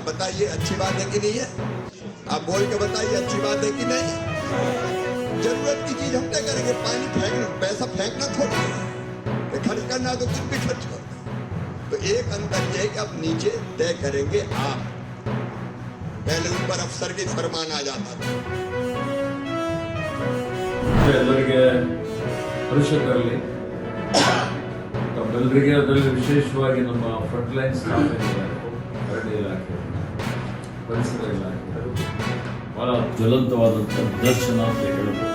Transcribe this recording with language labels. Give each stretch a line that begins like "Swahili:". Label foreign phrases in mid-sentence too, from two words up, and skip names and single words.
Hindi: बताइए अच्छी बात है कि नहीं है? आप बोल के बताइए अच्छी बात है कि नहीं? जरूरत की चीज हम तय करेंगे। पानी फेंकना, पैसा फेंकना थोड़ी है, खर्च करना तो कुछ भी खर्च करना। तो एक अंतर यह है कि अब नीचे तय करेंगे आप, पहले ऊपर अफसर के फरमान आ जाता था।
Kannada: ಎಲ್ಲರಿಗೆ ಪರಿಷತ್ತರಲ್ಲಿ ತಮ್ಮೆಲ್ಲರಿಗೆ ಅದರಲ್ಲಿ ವಿಶೇಷವಾಗಿ ನಮ್ಮ
English: front line staff
Kannada: ಏನಿದ್ದಾರೆ, ಅರಣ್ಯ ಇಲಾಖೆ, ಪರಿಸರ ಇಲಾಖೆ ಬಹಳ ಜ್ವಲಂತವಾದಂಥ ನಿದರ್ಶನ ಅಂತ ಹೇಳಬಹುದು.